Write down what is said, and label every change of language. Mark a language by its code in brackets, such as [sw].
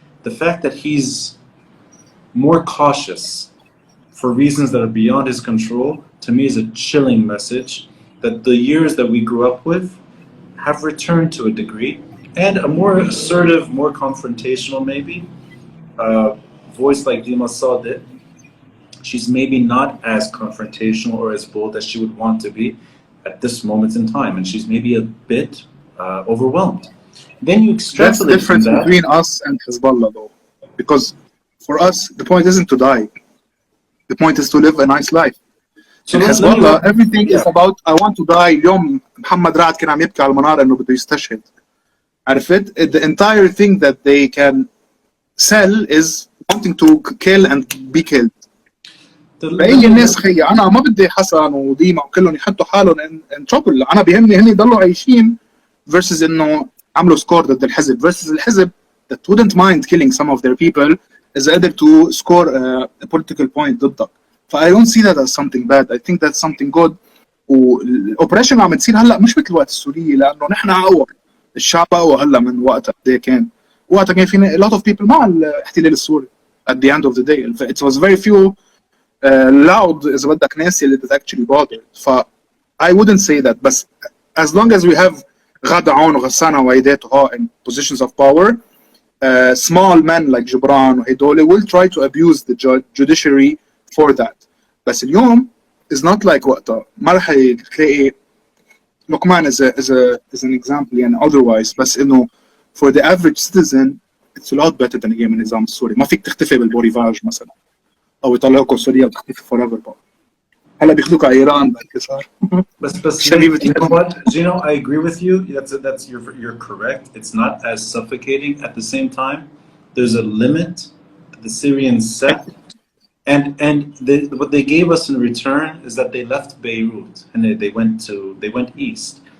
[en] The fact that he's more cautious for reasons that are beyond his control, to me is a chilling message that the years that we grew up with have returned to a degree, and a more assertive, more confrontational maybe, voice like Dima Sadeh, she's maybe not as confrontational or as bold as she would want to be at this moment in time, and she's maybe a bit overwhelmed. Then you extrapolate. That's the difference between us and Hezbollah, though, because for us the point isn't to die. The point is to live a nice life. So in Hezbollah, everything is about I want to die. [ar] اليوم محمد رعد كان عم يبكي على المنارة إنه بده يستشهد. عرفت? [en] The entire thing that they can sell is wanting to kill and be killed. [ar] بأي الناس خي أنا ما بدي حسن وديما وكلهم يحطوا حالهم in trouble. أنا بيهمني هني يضلوا عايشين [en] versus [ar] إنه عملوا سكور ضد الحزب [en] versus الحزب that wouldn't mind killing some of their people is able to score a political point ضدك. I don't see that as something bad. I think that's something good. [ar] والأوبريشن عم تصير هلا مش مثل وقت السورية لأنه نحن أقوى. الشعب أقوى هلا من وقتها قد إيه كان. وقتها كان في [en] a lot of people [ar] مع الاحتلال السوري. [en] At the end of the day, it was very few loud [ar] إذا بدك ناس اللي [en] that actually bothered. I wouldn't say that. But as long as we have غادة عون وغسانة وعيداتها in positions of power, small men like جبران وهيدول will try to abuse the judiciary for that. [ar] بس اليوم [en] is not like [ar] وقتها. ما رح تلاقي لقمان [en] is an example [ar] يعني otherwise. [en] بس إنه for the average citizen it's a lot better than [ar] أيام النظام السوري. ما فيك تختفي بالبوريفاج مثلا أو يطلعوك سوريا وتختفي forever بقى. هلا بياخذوك على إيران بعد كسر. [en] بس you know what, Gino, I agree with you. That's you're correct. It's not as suffocating. At the same time, there's a limit that the Syrians set, and what they gave us in return is that they left Beirut and they went east.